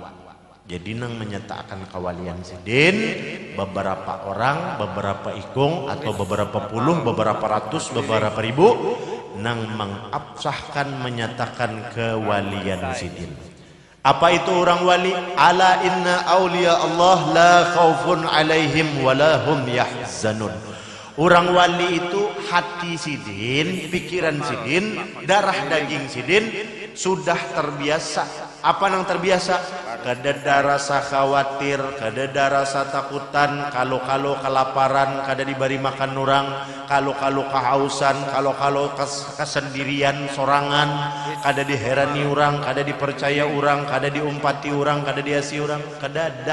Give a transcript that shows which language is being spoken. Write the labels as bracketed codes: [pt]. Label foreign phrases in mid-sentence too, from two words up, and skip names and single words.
[bjn] Jadi nang menyatakan kewalian Sidin beberapa orang, beberapa ikung atau beberapa puluh, beberapa ratus, beberapa ribu nang mengabsahkan menyatakan kewalian Sidin. Apa itu orang wali? [ar] Ala inna awliya Allah la khaufun alaihim wa la hum yahzanun. [bjn] Orang wali itu hati sidin, pikiran sidin, darah daging sidin sudah terbiasa. Apa yang terbiasa? Kada rasa khawatir, kada rasa takutan, kalau kelaparan, kada diberi makan orang, kalau kehausan, kalau kesendirian sorangan, kada diherani orang, kada dipercaya orang, kada diumpati orang, kada diasi orang, kada ada.